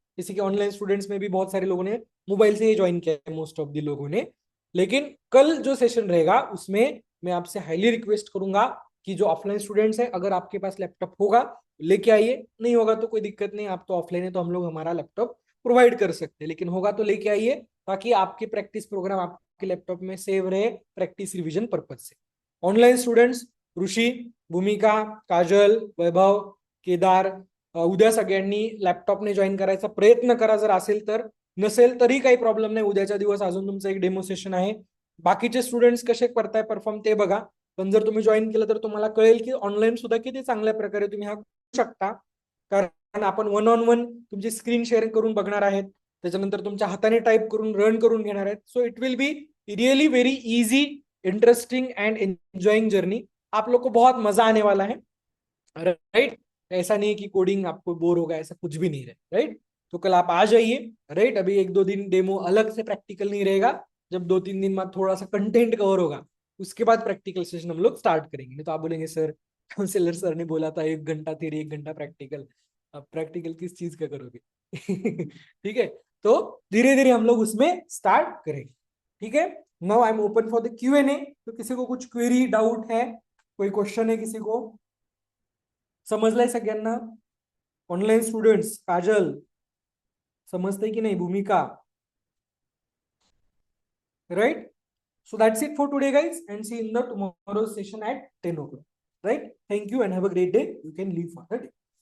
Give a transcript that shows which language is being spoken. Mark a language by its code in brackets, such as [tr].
[hi] जैसे कि online students में भी बहुत सारे लोगों ने मोबाइल से ही ज्वाइन किया है, मोस्ट ऑफ द लोगों ने। लेकिन कल जो सेशन रहेगा उसमें मैं आपसे हाईली रिक्वेस्ट करूंगा कि जो ऑफलाइन स्टूडेंट्स है, अगर आपके पास लैपटॉप होगा लेके आइए, नहीं होगा तो कोई दिक्कत नहीं, आप तो ऑफलाइन है तो हम लोग हमारा लैपटॉप प्रोवाइड कर सकते हैं, लेकिन होगा तो लेके आइए ताकि आपके प्रैक्टिस प्रोग्राम आपके लैपटॉप में सेव रहे प्रैक्टिस रिवीजन पर्पज से। [mr] ऑनलाइन स्टुडंट्स ऋषी, भूमिका, काजल, वैभव, केदार, उद्या सगळ्यांनी लॅपटॉपने जॉईन करायचा प्रयत्न करा जर असेल तर, नसेल तरी काही प्रॉब्लेम नाही, उद्याच्या दिवस अजून तुमचं एक डेमो सेशन आहे, बाकीचे स्टुडंट्स कसे करताय परफॉर्म ते बघा, पण जर तुम्ही जॉईन केलं तर तुम्हाला कळेल की ऑनलाईन सुद्धा किती चांगल्या प्रकारे तुम्ही हा करू शकता, कारण आपण वन ऑन वन तुमची स्क्रीन शेअर करून बघणार आहेत, त्याच्यानंतर तुमच्या हाताने टाईप करून रन करून घेणार आहेत, [en] so it will be really very easy, interesting and enjoying journey, [hi] आप लोग को बहुत मजा आने वाला है, [mr] राइट। [hi] ऐसा नहीं कि कोडिंग आपको बोर होगा, ऐसा कुछ भी नहीं है, राइट। तो कल आप आ जाइए, राइट। अभी एक दो दिन डेमो अलग से प्रैक्टिकल नहीं रहेगा, जब दो तीन दिन बाद थोड़ा सा कंटेंट कवर होगा उसके बाद प्रैक्टिकल सेशन हम लोग स्टार्ट करेंगे। नहीं तो आप बोलेंगे सर काउंसिलर सर ने बोला था 1 घंटा थ्योरी 1 घंटा प्रैक्टिकल, अब प्रैक्टिकल किस चीज का करोगे? ठीक है, तो धीरे धीरे हम लोग उसमें स्टार्ट करेंगे, ठीक है। [en] Now I am open for the Q&A। [hi] तो किसी को कुछ क्वेरी डाउट है, कोई क्वेश्चन है किसी को? [mr] समजलंय सगळ्यांना? ऑनलाइन स्टूडेंट्स, काजल समजते की नाही? [en] भूमिका, right? So that's it for today, guys, and see you in the tomorrow's session at 10 o'clock. Right? Thank you and have a great day. You can leave for the day.